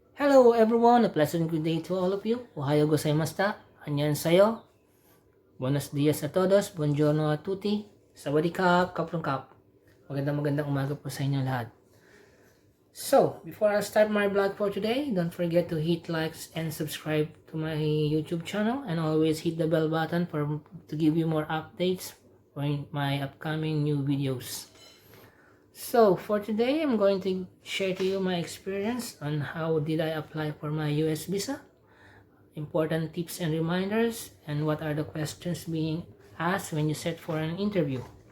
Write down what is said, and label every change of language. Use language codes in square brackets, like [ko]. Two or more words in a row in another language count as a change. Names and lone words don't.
[en] Hello everyone, a pleasant good day to all of you. [ja] おはよう ございました. [ko] 안녕 사요. [es] Buenos dias a todos. [it] Buongiorno a tutti. [th] สวัสดีครับ ขอบคุณครับ. [tl] Magandang umaga po sa inyo lahat. [en] So, before I start my vlog for today, don't forget to hit likes and subscribe to my YouTube channel, and always hit the bell button to give you more updates on my upcoming new videos. So for today, I'm going to share to you my experience on how did I apply for my US visa, important tips and reminders, and what are the questions being asked when you set for an interview.